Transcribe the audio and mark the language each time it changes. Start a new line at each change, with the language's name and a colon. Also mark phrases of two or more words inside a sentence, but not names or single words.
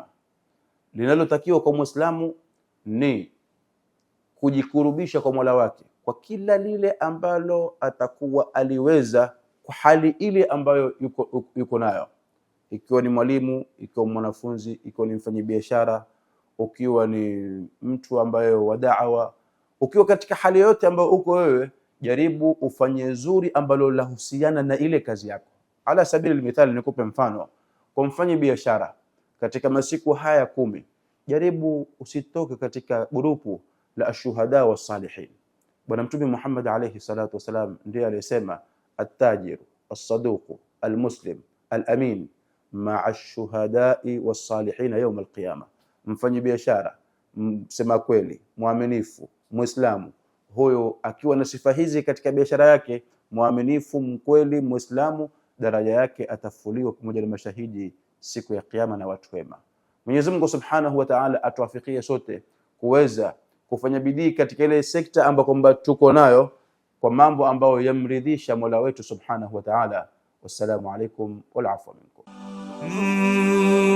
Swahili: Linalotakiwa kwa Muislamu ni kujikurubisha kwa Mola wake kwa kila lile ambalo atakuwa aliweza kwa hali ile ambayo yuko nayo, ikiwa ni mwalimu, ikiwa mwanafunzi, ikiwa ni mfanyabiashara, ukiwa ni mtu ambaye wa da'wa, ukiwa katika hali yote ambayo uko wewe, jaribu ufanye zuri ambalo lahusiana na ile kazi yako.
Arabic: على سبيل المثال,
Swahili: nikupe mfano. Kwa mfanyabiashara katika masiku haya 10, jaribu usitoke katika grupu la
Arabic: الشهداء و صالحين.
Swahili: Bwana Mtume Muhammad
Arabic: عليه الصلاة والسلام
Swahili: ndiye aliyesema,
Arabic: التاجر الصدوق المسلم الأمين مع الشهداء والصالحين يوم القيامة.
Swahili: Mfanyi biashara, msema kweli, muaminifu, muislamu, huyo akiwa na sifa hizi katika biashara yake, muaminifu, mkweli, muislamu, daraja yake atafuliwa pamoja na mashahidi siku ya kiyama na watu wema. Mwenyezi Mungu
Arabic: سبحانه وتعالى
Swahili: atuwafikie sote kuweza kufanya bidii katika ile sekta ambayo kwamba tuko nayo kwa mambo ambayo yamridhisha Mola wetu
Arabic: سبحانه وتعالى. والسلام عليكم والعفو منكم.